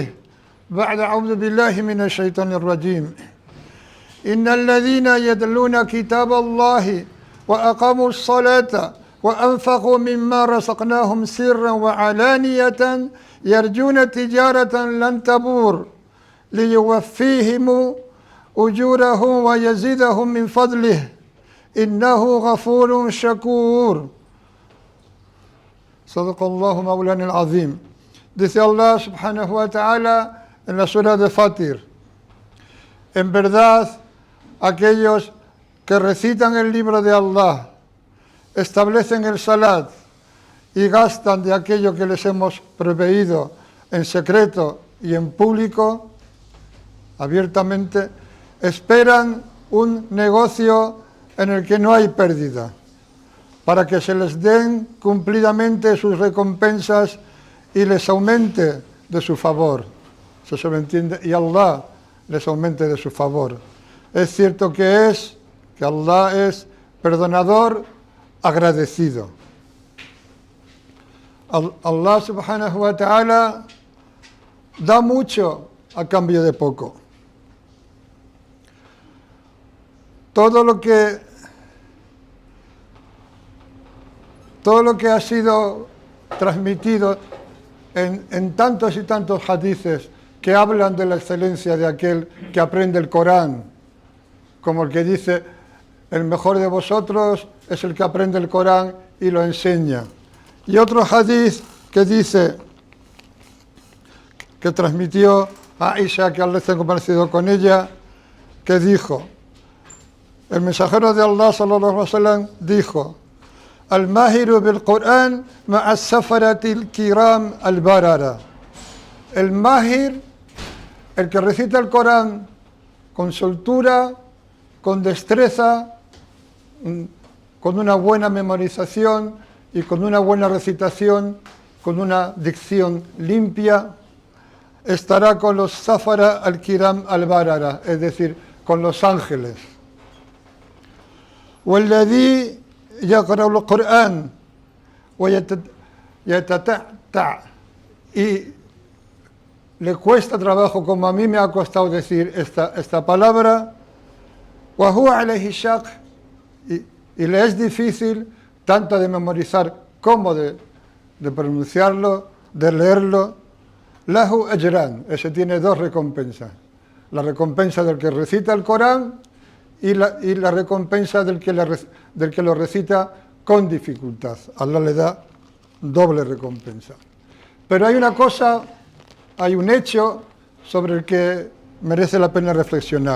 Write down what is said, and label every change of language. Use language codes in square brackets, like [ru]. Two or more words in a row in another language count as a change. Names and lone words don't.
[ar] بعد أعوذ بالله من الشيطان الرجيم: إن الذين يتلون كتاب الله وأقاموا الصلاة وأنفقوا مما رزقناهم سرا وعلانية يرجون تجارة لن تبور ليوفيهم أجورهم ويزيدهم من فضله إنه غفور شكور. صدق الله مولانا العظيم. [es] Dice [ar] الله سبحانه وتعالى [es] en la sura de Fatir: en verdad, aquellos que recitan el libro de Allah, establecen el salat y gastan de aquello que les hemos proveído en secreto y en público, abiertamente, esperan un negocio en el que no hay pérdida, para que se les den cumplidamente sus recompensas y les aumente de su favor. Eso se lo entiende, y Allah les aumente de su favor. Es cierto que Allah es perdonador, agradecido. [ar] الله سبحانه وتعالى [es] da mucho a cambio de poco. Todo lo que ha sido transmitido en tantos y tantos hadices que hablan de la excelencia de aquel que aprende el Corán, como el que dice: el mejor de vosotros es el que aprende el Corán y lo enseña. Y otro hadith que dice, que transmitió Aisha, que Allah esté comparecido con ella, que dijo: el mensajero de Allah [ar] صلى الله عليه وسلم [es] dijo: [ar] الماهر بالقرآن مع السفرة الكرام البررة. [es] El mahir, el que recita el Corán con soltura, con destreza, con una buena memorización y con una buena recitación, con una dicción limpia, estará con los [ar] السفرة الكرام البررة, [es] es decir, con los ángeles. [ar] وَالَّذِي يَقْرَأُ الْقُرْآنَ وَيَتَتَعْتَعْ, [es] y le cuesta trabajo, como a mí me ha costado decir esta palabra, [ar] وَهُوَ عَلَيْهِ شَقٌّ, [es] y le es difícil tanto de memorizar como de pronunciarlo, de leerlo. [ar] له أجران, [es] ese tiene dos recompensas: la recompensa del que recita el Corán y la recompensa del que lo recita con dificultad. Allah le da doble recompensa. Pero hay una cosa, hay un hecho sobre el que merece la pena reflexionar.